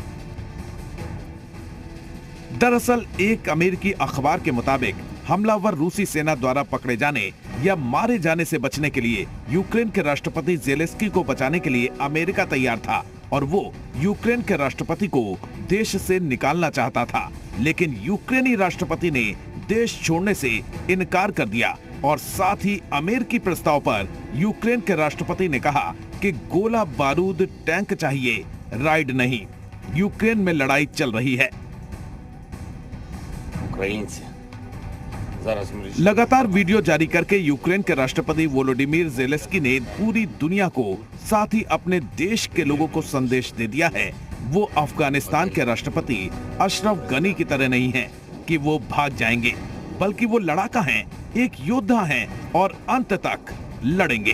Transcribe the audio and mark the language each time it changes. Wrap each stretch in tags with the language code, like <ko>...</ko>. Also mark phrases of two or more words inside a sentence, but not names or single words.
<hi>दरअसल एक अमेरिकी अखबार के मुताबिक हमलावर रूसी सेना द्वारा पकड़े जाने या मारे जाने से बचने के लिए यूक्रेन के राष्ट्रपति ज़ेलेंस्की को बचाने के लिए अमेरिका तैयार था और वो यूक्रेन के राष्ट्रपति को देश से निकालना चाहता था। लेकिन यूक्रेनी राष्ट्रपति ने देश छोड़ने से इनकार कर दिया और साथ ही अमेरिकी प्रस्ताव पर यूक्रेन के राष्ट्रपति ने कहा कि गोला बारूद टैंक चाहिए, राइड नहीं। यूक्रेन में लड़ाई चल रही है।</hi> <uk>Українці. Зараз в мережі</uk> <hi>लगातार वीडियो जारी करके यूक्रेन के राष्ट्रपति वोलोडिमीर ज़ेलेंस्की ने पूरी दुनिया को, साथ ही अपने देश के लोगों को संदेश दे दिया है, वो अफगानिस्तान के राष्ट्रपति अशरफ गनी की तरह नहीं है कि वो भाग जाएंगे, बल्कि वो लड़ाका हैं, एक योद्धा हैं और अंत तक लड़ेंगे।</hi>